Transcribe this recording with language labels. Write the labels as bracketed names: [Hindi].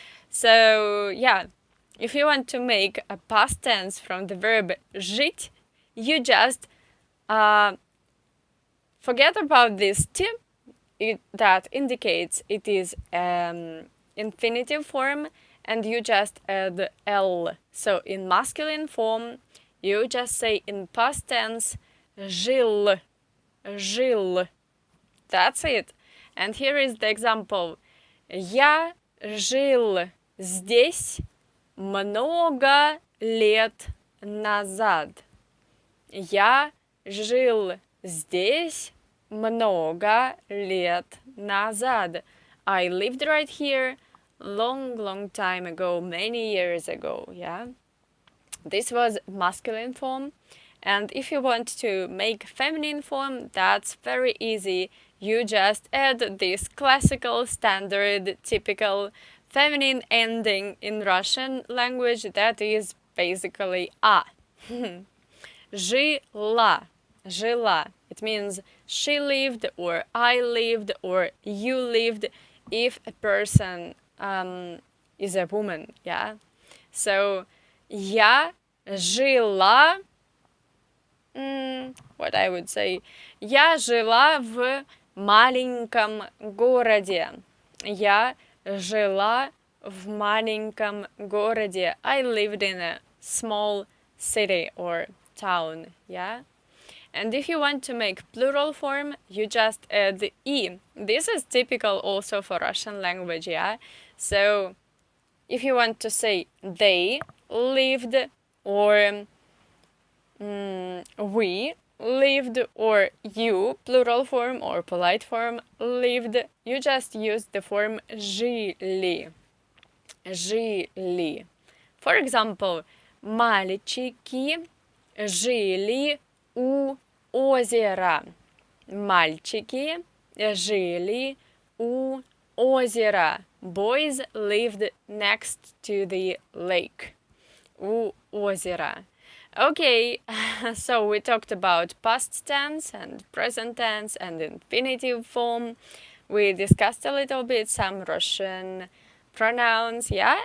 [English] So yeah, if you want to make a past tense from the verb жить, you just forget about this t that indicates it is infinitive form, and you just add l. So in masculine form, you just say in past tense жил, жил. That's it. And here is the example. [Russian] Я жил здесь много лет назад. Я жил здесь много лет назад. [English] I lived right here long time ago, many years ago, yeah? This was masculine form. And if you want to make feminine form, that's very easy. You just add this classical, standard, typical feminine ending in Russian language that is basically a. [Russian] Жила. Жила. [English] It means she lived, or I lived, or you lived, if a person is a woman, yeah? [Russian] So, я жила, [English] what I would say, [Russian] я жила в маленьком городе. Я жила в маленьком городе. [English] I lived in a small city or town, yeah? And if you want to make plural form, you just add the e. This is typical also for Russian language, yeah? So if you want to say they lived, or we lived, or you, plural form or polite form, lived, you just use the form жили. [Russian] Жили. [English] For example, [Russian] мальчики жили у озера. Мальчики жили у озера. [English] Boys lived next to the lake. [Russian] У озера. [English] Okay, so we talked about past tense and present tense and infinitive form. We discussed a little bit some Russian pronouns, yeah?